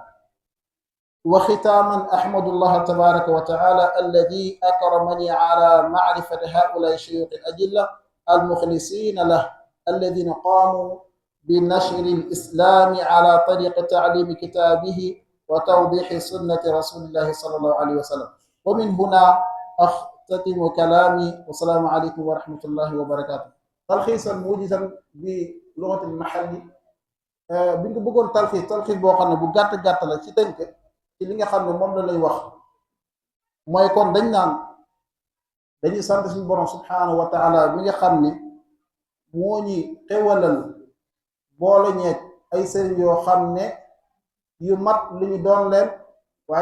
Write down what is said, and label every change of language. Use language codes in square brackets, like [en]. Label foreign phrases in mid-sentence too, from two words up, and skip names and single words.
[ar] وختاما أحمد الله تبارك وتعالى الذي أكرمني على معرفة هؤلاء الشيوخ الأجلة المخلصين له الذين قاموا بنشر الإسلام على طريق تعليم كتابه وتوضيح سنة رسول الله صلى الله عليه وسلم. ومن هنا أختتم كلامي والسلام عليكم ورحمة الله وبركاته. تلخيصا موجزا بلغة المحلي [wo] bi nga bëggoon talxiis boo xam ne bu gàtt la ci tënk ci li nga xam ne moom la lay wax mooy kon dañ naan dañuy sant suñu borom [ar] سبحانه وتعالى [wo] mi nga xam ne moo ñi xewalal boole ñeeg ay sëriñ yoo xam ne yu mat li ñu doon leen waaye